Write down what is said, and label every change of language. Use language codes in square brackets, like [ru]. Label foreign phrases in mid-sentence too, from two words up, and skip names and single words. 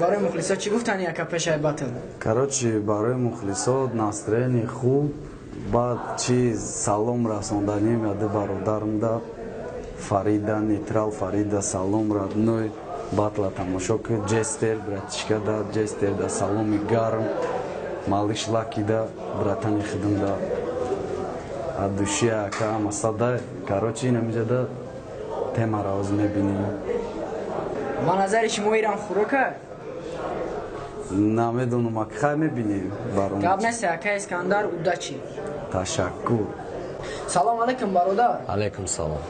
[tg] Барои мухлисо чӣ гуфтанӣ, ака, пеш ай батл? Короче, барои мухлисо настроени хуб, баъд чӣ салом расонданӣ яди бародарам да, Фарида, Нейтрал Фарида, салом родной, батла тамошо кӯ, Ҷестер, братишка да, Ҷестер да, саломи гарм, Малиш Лаки да, братани худам да, а души ака, масада, короче, ин ҳаминҷа да, темара ҳозир мебинем. Ба назари шумо иран хӯрока? Намедонам, ака, хай мебинем баром. Гап нест, ака Искандар, удачи. Ташаккур. Салом алайкум, бародар. Алайкум салом.